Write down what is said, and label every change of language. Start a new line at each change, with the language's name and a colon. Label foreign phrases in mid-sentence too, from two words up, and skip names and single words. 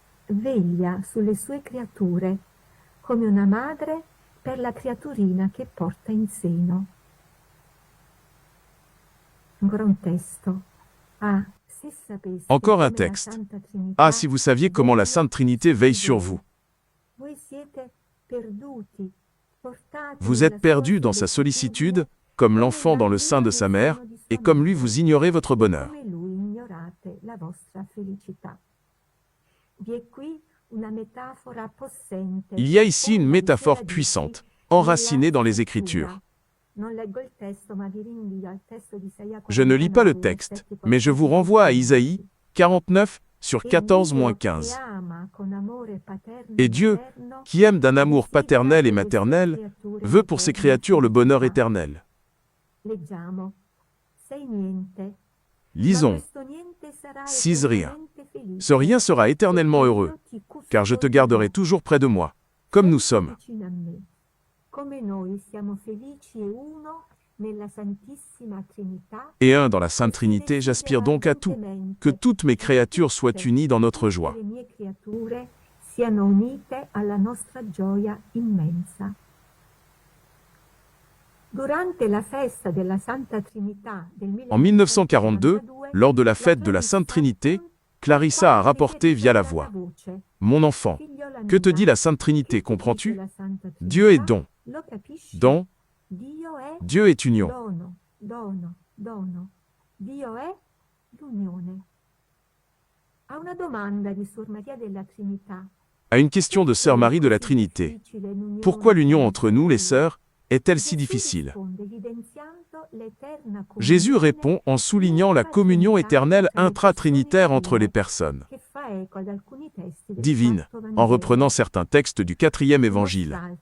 Italian: veglia sulle sue creature come una madre per la creaturina che porta in seno. Ancora un testo. Ah, se sapeste
French: Encore un
Italian: come la
French: texte.
Italian: Santa Trinità
French: Ah, si vous saviez comment la Sainte Trinité veille sur vous.
Italian: voi siete perduti, portati
French: Vous
Italian: nella
French: êtes perdu
Italian: sua
French: dans sa sollicitude,
Italian: solitudine,
French: comme
Italian: come
French: l'enfant
Italian: il
French: dans le sein de
Italian: bambino
French: sa
Italian: nel
French: mère,
Italian: seno di sua
French: et comme lui
Italian: madre,
French: vous ignorez votre
Italian: e
French: bonheur.
Italian: come lui ignorate la vostra felicità. Vi è qui una metafora possente,
French: Il y a ici une
Italian: fonda le sue
French: métaphore
Italian: radici
French: puissante,
Italian: nella
French: enracinée dans les
Italian: scrittura.
French: Écritures.
Italian: Non leggo il testo, ma vi rinvio al testo di Isaia
French: Je ne lis pas le
Italian: 49,
French: texte,
Italian: versetti
French: mais je vous
Italian: 14 e
French: renvoie à
Italian: 15.
French: Isaïe 49 sur
Italian: E
French: 14-15.
Italian: Dio che ama con amore paterno
French: Et Dieu,
Italian: materno,
French: qui aime d'un amour
Italian: desidera
French: paternel et
Italian: per le sue
French: maternel,
Italian: creature
French: veut pour ses
Italian: l'eterna
French: créatures le bonheur
Italian: felicità.
French: éternel.
Italian: Leggiamo. Sei niente, ma
French: Lisons.
Italian: questo niente sarà
French: 6 rien.
Italian: eternamente felice,
French: Ce rien sera éternellement
Italian: perché
French: heureux,
Italian: io ti
French: car je te
Italian: custodirò.
French: garderai toujours près de moi, comme nous
Italian: Sempre
French: sommes.
Italian: vicino a me. Come noi siamo felici e uno nella Santissima Trinità,
French: Et un dans la Sainte Trinité, j'aspire donc à tout, que toutes mes créatures soient unies dans notre joie.
Italian: le mie creature siano unite alla nostra gioia immensa. Durante la festa della Santa Trinità del
French: En 1942, lors de la fête de la Sainte Trinité, Clarissa a rapporté via la voix. Mon enfant, que te dit la Sainte Trinité, comprends-tu? Dieu est don. Don, Dieu est union.
Italian: Dono. Dio è l'unione. A una domanda di Suor Maria della Trinità.
French: À une question de Sœur Marie de la Trinité. Pourquoi l'union entre nous, les sœurs, est-elle si difficile? Jésus répond en soulignant la communion éternelle intra-trinitaire entre les personnes divines, en reprenant certains textes du 4e évangile.